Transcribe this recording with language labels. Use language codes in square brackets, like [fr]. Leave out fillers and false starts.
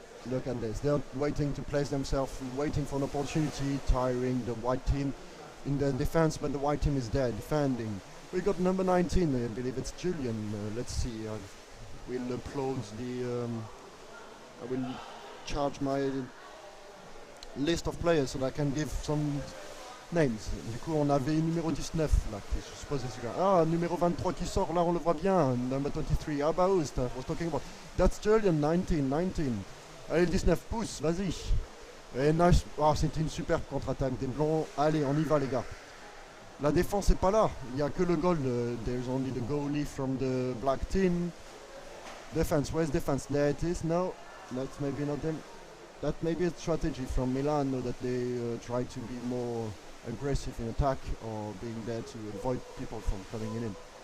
[en] Look at this. They're waiting to place themselves, waiting for an opportunity, tiring the white team in the defense, but the white team is there defending. We got number 19, I believe it's Julian. Let's see. I will upload the. I will charge my list of players so that I can give some names. [fr] Du coup, on avait numéro 19 là, qui je suppose c'est celui-là. Ah, numéro 23 qui sort là, on le voit bien. [en] Number 23. [fr] Ah bah oui, [en] I was talking about. That's Julian, [fr] 19. Allez, le 19 pousse, vas-y. Et nice. Ah, c'était une superbe contre-attaque des Blancs. Allez, on y va les gars. La défense n'est pas là, il n'y a que le goal. [en] There's only the goalie from the black team. Defense, where's defense? There it is. No, that's maybe not them. That may be a strategy from Milano that they try to be more aggressive in attack or being there to avoid people from coming in.